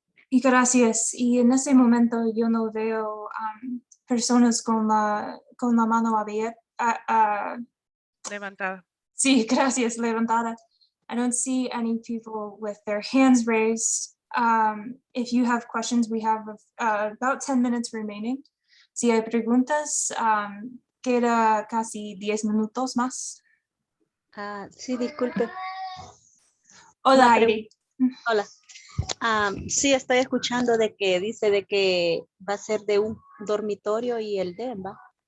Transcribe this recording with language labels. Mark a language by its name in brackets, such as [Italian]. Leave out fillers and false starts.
[Spanish] Y gracias. Y en ese momento yo no veo personas con la mano abierta. Levantada. Sí, gracias, levantada. [English] I don't see any people with their hands raised. If you have questions, we have about 10 minutes remaining. [Spanish] Si hay preguntas, queda casi 10 minutos más. Sí, disculpe. Hola, Una Heidi. Hola. Sí, estoy escuchando de que dice de que va a ser de un dormitorio y el DEM, ¿va?